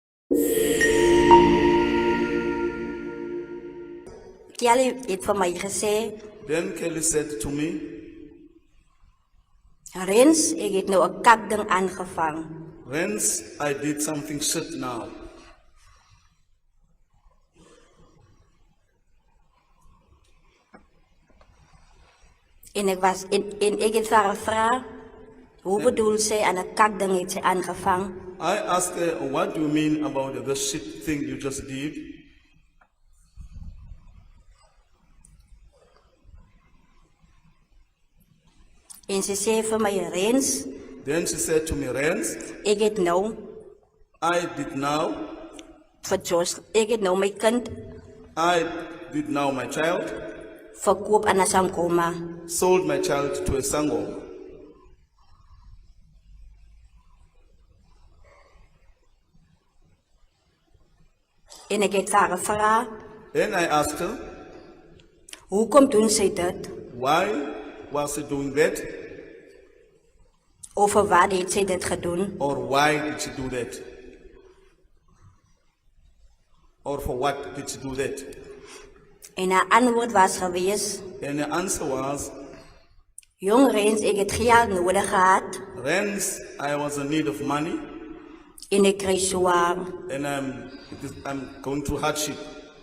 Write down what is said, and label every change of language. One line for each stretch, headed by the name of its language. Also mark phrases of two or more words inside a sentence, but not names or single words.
Afrikaans: Kelly het vir my gesê,
English: Then Kelly said to me,
Afrikaans: Rens, ek het nou 'n kakding aangevang. Rens,
English: I did something shit now.
Afrikaans: En ek het vir haar gevra, hoe bedoel sy aan 'n kakding het sy aangevang?
English: I asked her, what do you mean about the shit thing you just did?
Afrikaans: En sy sê vir my, Rens,
English: Then she said to me, Rens,
Afrikaans: ek het nou
English: I did now
Afrikaans: my kind
English: I did now my child,
Afrikaans: verkoop aan 'n Sankoma.
English: sold my child to a Sangoma.
Afrikaans: En ek het vir haar gevra,
English: Then I asked her,
Afrikaans: hoekom doen sy dit?
English: why was she doing that?
Afrikaans: Of vir wat het sy dit gedoen?
English: Or why did she do that? Or for what did she do that?
Afrikaans: En haar antwoord was gewees,
English: And the answer was,
Afrikaans: jong Rens, ek het geld nodig gehad
English: Rens, I was in need of money
Afrikaans: en ek kry swaar.
English: and I'm going through hardship.